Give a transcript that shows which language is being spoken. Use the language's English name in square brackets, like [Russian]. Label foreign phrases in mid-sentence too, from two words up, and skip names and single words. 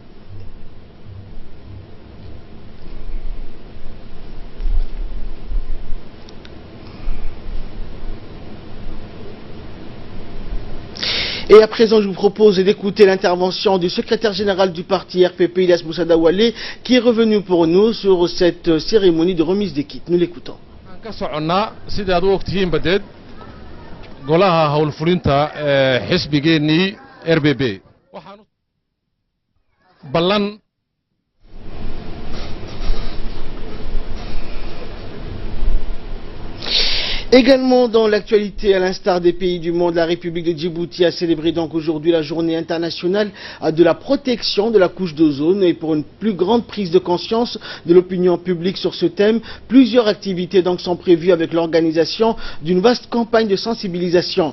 [French] Et à présent, je vous propose d'écouter l'intervention du secrétaire général du parti RPP, Ilyas Moussa Dawale, qui est revenu pour nous sur cette cérémonie de remise des kits. Nous l'écoutons. [Somali] ka soconnaa sida aad u ogtihiin badeed golaha howlfulinta xisbigeennii RBB waxaan ballan [French] Également dans l'actualité, à l'instar des pays du monde, la République de Djibouti a célébré donc aujourd'hui la journée internationale de la protection de la couche d'ozone, et pour une plus grande prise de conscience de l'opinion publique sur ce thème, plusieurs activités donc sont prévues avec l'organisation d'une vaste campagne de sensibilisation.